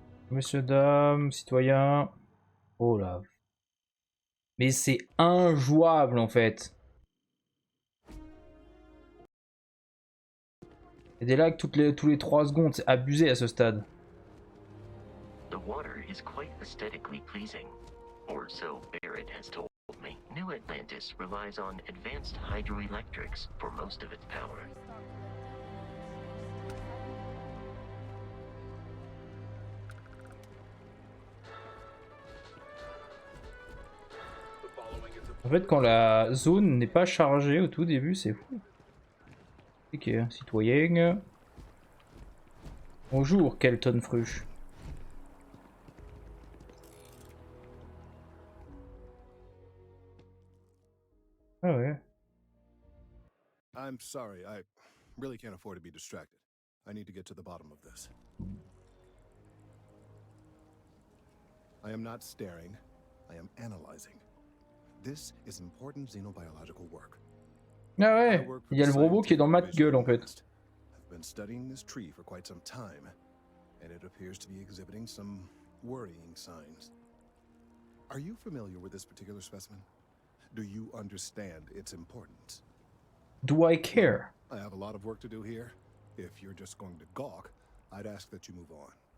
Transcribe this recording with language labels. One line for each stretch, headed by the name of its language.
French: Monsieur, dame, citoyen. Oh là. Mais c'est injouable en fait. Il y a des lags tous les 3 secondes, c'est abusé à ce stade.
English: The water is quite aesthetically pleasing, or so Barrett has told me. New Atlantis relies on advanced hydroelectrics for most of its power.
French: En fait, quand la zone n'est pas chargée au tout début, c'est fou. Ok, citoyen. Bonjour, Kelton Fruch. Ah ouais.
English: I'm sorry, I really can't afford to be distracted. I need to get to the bottom of this. I am not staring, I am analyzing. This is important xenobiological work.
French: Ah ouais, il y a le robot qui est dans ma gueule en fait.
English: I've been studying this tree for quite some time, and it appears to be exhibiting some worrying signs. Are you familiar with this particular specimen? Do you understand its importance? Do I care? I have a lot of work to do here. If you're just going to gawk, I'd ask that you move on.